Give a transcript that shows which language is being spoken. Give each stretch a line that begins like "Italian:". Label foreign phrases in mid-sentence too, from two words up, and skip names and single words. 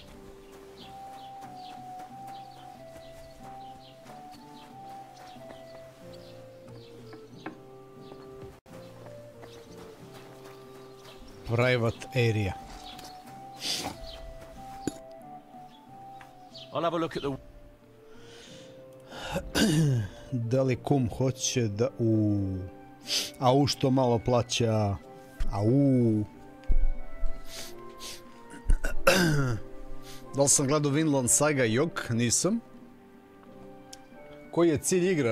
English: Private area. I'll have a look at the...
Serbian: Da li kum hoće da... Au, što malo plaća. Au. Da li sam gledao Vinland Saga? Jok, nisam. Koji je cilj igre?